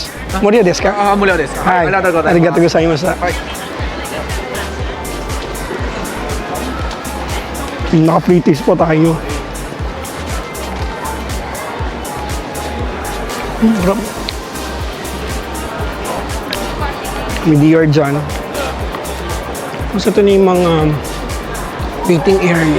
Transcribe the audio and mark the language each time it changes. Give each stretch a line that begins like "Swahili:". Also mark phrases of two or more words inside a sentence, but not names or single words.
Japanese: 無料ですか? 無料です。はい。ありがとうございます。ありがとうございました。はい。
Filipino: Naka-free taste po tayo. Harap. May DR dyan. Tapos ito na yung mga waiting area.